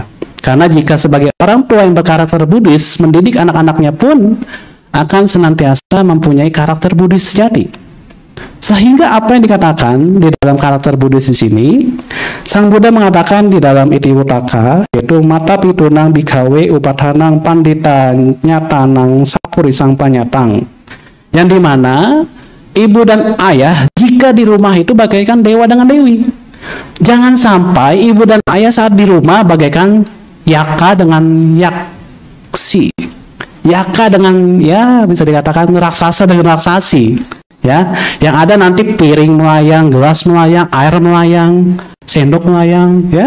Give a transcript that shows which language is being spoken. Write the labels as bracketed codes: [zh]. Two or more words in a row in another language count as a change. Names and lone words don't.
[id] Karena jika sebagai orang tua yang berkarakter Buddhis, mendidik anak-anaknya pun akan senantiasa mempunyai karakter Buddhis sejati. Sehingga apa yang dikatakan di dalam karakter Buddhis di sini, Sang Buddha mengatakan di dalam Itiwutaka, yaitu [pi] mata pitunang bikawe upathanang pandita nyatanang sapuri sang panyatang, [id] yang dimana ibu dan ayah jika di rumah itu bagaikan dewa dengan dewi. Jangan sampai ibu dan ayah saat di rumah bagaikan yaka dengan yaksi, yaka dengan, ya bisa dikatakan raksasa dengan raksasi, ya, yang ada nanti piring melayang, gelas melayang, air melayang, sendok melayang, ya.